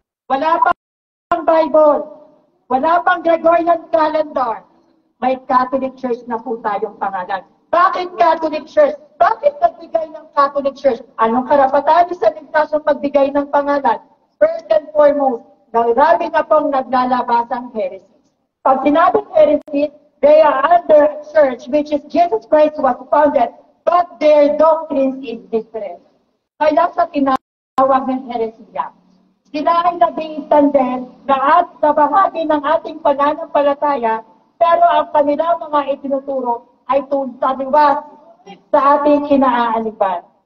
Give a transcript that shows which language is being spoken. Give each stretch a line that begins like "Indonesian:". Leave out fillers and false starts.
Filipino: Wala pang Bible, wala pang Gregorian calendar, may Catholic Church na po tayong pangalan. Bakit Catholic Church? Bakit nagbigay ng Catholic Church? Anong karapatan ni San Ignacio magbigay ng pangalan? First and foremost, marami na pong naglalabasang heresy. Pag sinabing
English: heresy, they are under a church which is Jesus Christ was founded, but their doctrine is different.
Filipino: Kaya sa tinawag ng heresiya. Sila ay nag-iitan din na at sa bahagi ng ating pananampalataya, pero ang kanilang mga itinuturo ay taliwas sa ating kinaaaliban.